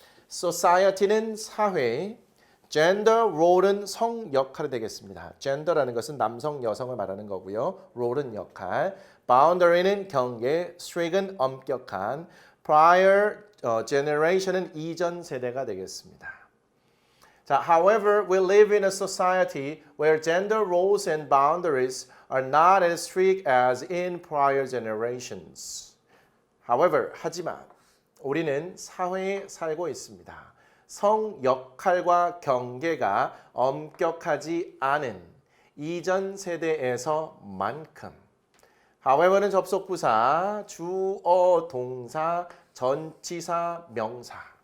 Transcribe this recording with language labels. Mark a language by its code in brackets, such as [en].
[ko] Society는 사회, gender role은 성 역할이 되겠습니다. gender라는 것은 남성, 여성을 말하는 거고요. role은 역할, boundary는 경계, strict은 엄격한, [en] prior generation [ko] 은 이전 세대가 되겠습니다. [en] 자, however, we live in a society where gender roles and boundaries are not as strict as in prior generations. [ko] However, 하지만 우리는 사회에 살고 있습니다. 성 역할과 경계가 엄격하지 않은 이전 세대에서만큼. however는 접속부사, 주어, 동사, 전치사, 명사.